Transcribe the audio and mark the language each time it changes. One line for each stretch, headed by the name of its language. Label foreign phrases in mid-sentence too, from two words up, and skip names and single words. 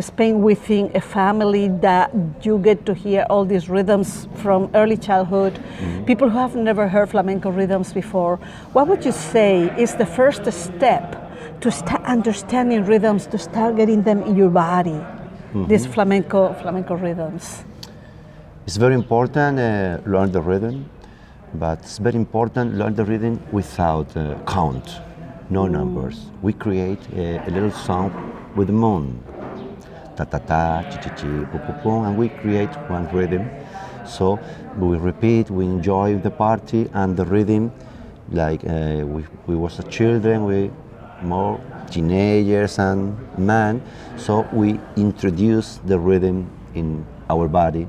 English: Spain within a family that you get to hear all these rhythms from early childhood, people who have never heard flamenco rhythms before, what would you say is the first step to start understanding rhythms, to start getting them in your body, these flamenco rhythms? It's very important learn the rhythm, but it's very important learn the rhythm without count. No numbers. We create a little song with the moon. Ta ta ta, chi chi chi, pu pu pu, and we create one rhythm. So we repeat, we enjoy the party and the rhythm. Like we was a children, we more teenagers and men. So we introduce the rhythm in our body.